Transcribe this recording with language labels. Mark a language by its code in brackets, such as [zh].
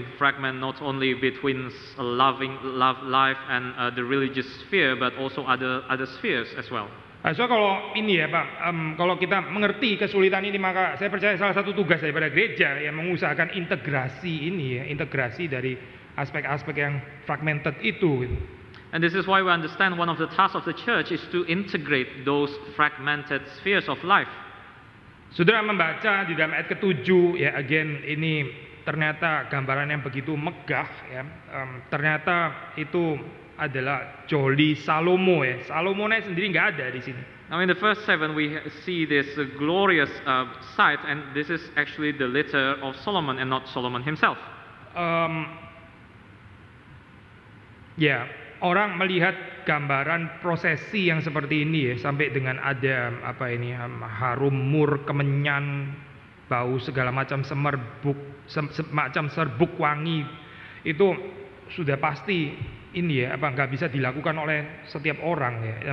[en] we fragment not only between love life and the religious sphere, but also other spheres as well. [id] So kalau ini ya Pak, kalau kita mengerti kesulitan ini, maka saya percaya salah satu tugas daripada gereja yang mengusahakan integrasi ini ya, integrasi dari aspek-aspek yang fragmented itu. [en] And this is why we understand one of the tasks of the church is to integrate those fragmented spheres of life. [id] Saudara membaca di dalam ayat ke-7 ya, [en] again [id] ini ternyata gambaran yang begitu megah ya. Ternyata itu adalah Joli Salomo ya. Salomonya sendiri nggak ada di sini. [en] Now in the verse 7 we see this glorious sight, and this is actually the litter of Solomon and not Solomon himself. [id] Ya, orang melihat gambaran prosesi yang seperti ini ya, sampai dengan ada harum mur, kemenyan, bau segala macam semacam serbuk wangi, itu sudah pasti ini ya, nggak bisa dilakukan oleh setiap orang ya.